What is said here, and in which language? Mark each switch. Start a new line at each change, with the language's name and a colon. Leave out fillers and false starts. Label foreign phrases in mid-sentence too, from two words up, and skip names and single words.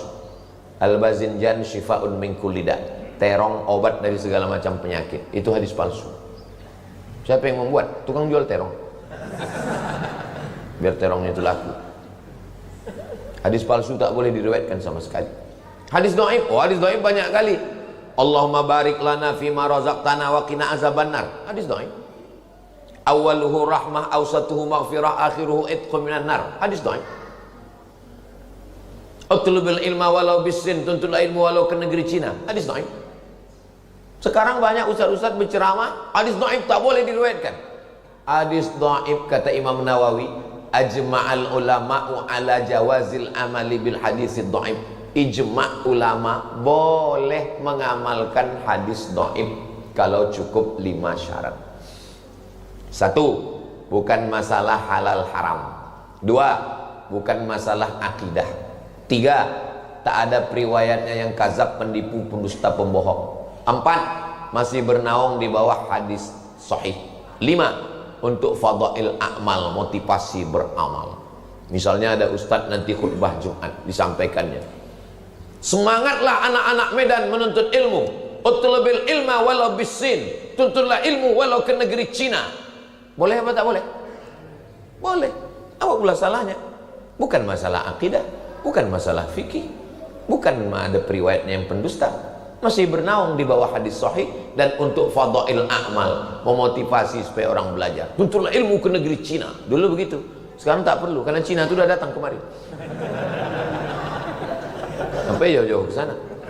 Arabic: الباذنجان شفاء من كل داء'.
Indonesian: Terong obat dari segala macam penyakit. Itu hadis palsu. Siapa yang membuat? Tukang jual terong. Biar terongnya itu laku. Hadis palsu tak boleh diriwayatkan sama sekali. Hadis dhaif, oh hadis dhaif banyak kali.
Arabic: اللهم بارك لنا فيما رزقتنا وقنا عذاب النار.
Indonesian: Hadis dhaif.
Arabic: أوله رحمة أوسطه مغفرة آخره عتق من النار.
Indonesian: Hadis dhaif.
Arabic: اطلب العلم ولو بالصين,
Indonesian: tuntutlah ilmu walau ke negeri Cina. Hadis dhaif. Sekarang banyak ustaz-ustaz berceramah, hadis dhaif tak boleh diriwayatkan. Hadis dhaif, kata Imam Nawawi,
Arabic: أجمع العلماء على جواز العمل بالحديث الضعيف.
Indonesian: Ijma' ulama boleh mengamalkan hadis dhaif kalau cukup 5 syarat. 1, bukan masalah halal haram. 2, bukan masalah akidah. 3, tak ada periwayatnya yang kazab, penipu, pendusta, pembohong. 4, masih bernaung di bawah hadis sahih. 5, untuk
Arabic: فضائل الأعمال,
Indonesian: motivasi beramal. Misalnya ada ustadz nanti khutbah Jumat, disampaikannya, semangatlah anak-anak Medan menuntut ilmu.
Arabic: اطلب العلم ولو بالصين,
Indonesian: tuntutlah ilmu walau ke negeri Cina. Boleh apa tak boleh? Boleh. Apa pula salahnya? Bukan masalah akidah, bukan masalah fikih, bukan ada periwayatnya yang pendusta. Masih bernaung di bawah hadis sahih dan untuk
Arabic: فضائل الأعمال,
Indonesian: memotivasi supaya orang belajar. Tuntutlah ilmu ke negeri Cina. Dulu begitu. Sekarang tak perlu karena Cina itu sudah datang kemari. Sampai jauh-jauh ke sana.